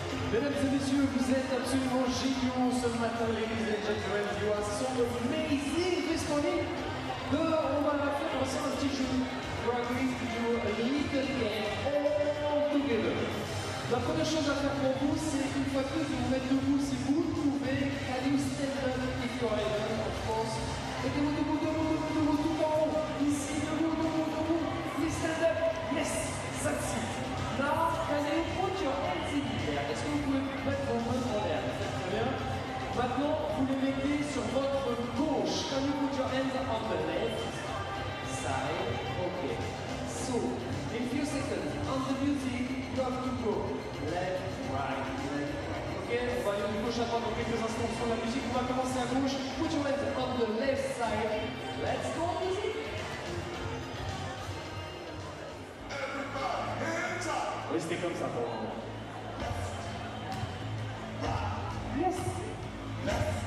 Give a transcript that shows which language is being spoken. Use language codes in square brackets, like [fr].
[fr] Mesdames et messieurs, vous êtes absolument géniaux ce matin, [en] ladies and gentlemen. [fr] You are so amazing this morning. On va la faire ensemble un petit jeu. [en] We are going to do a little game all together. [fr] La première chose à faire pour vous, c'est une fois de plus de vous mettre debout si vous le pouvez. Allez, [en] stand up if you're able, [fr] en France. Mettez-vous debout, debout, debout, debout, tout en haut. Ici, debout, debout, debout. [en] Please stand up. Yes, that's it. Now, can you put your hands in the air? [fr] Est-ce que vous pouvez mettre vos mains en l'air? Très bien. Maintenant, vous les mettez sur votre gauche. [en] Can you put your hands on the left side? Okay. So, in a few seconds, on the music, you have to go left, right, left, right. [fr] Ok, on va aller de gauche à droite dans quelques instants sur la musique. On va commencer à gauche. [en] Put your hands on the left side. Let's go, music. [fr] Restez comme ça pour le moment. Yes.